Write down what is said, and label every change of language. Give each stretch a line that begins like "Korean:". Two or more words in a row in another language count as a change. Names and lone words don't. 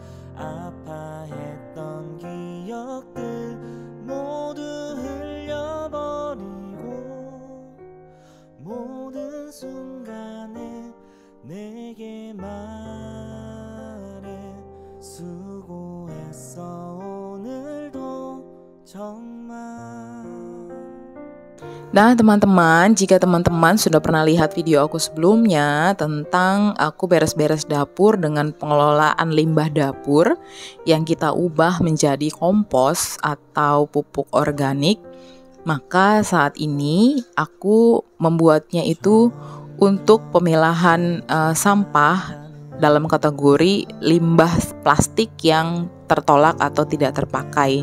Korean: 아파했던 기억들 모두 흘려버리고 모든 순간에 내게 말해 수고했어 오늘도 정말.
Indonesian: Nah teman-teman, jika teman-teman sudah pernah lihat video aku sebelumnya tentang aku beres-beres dapur dengan pengelolaan limbah dapur yang kita ubah menjadi kompos atau pupuk organik, Maka saat ini aku membuatnya itu untuk pemilahan sampah dalam kategori limbah plastik yang tertolak atau tidak terpakai.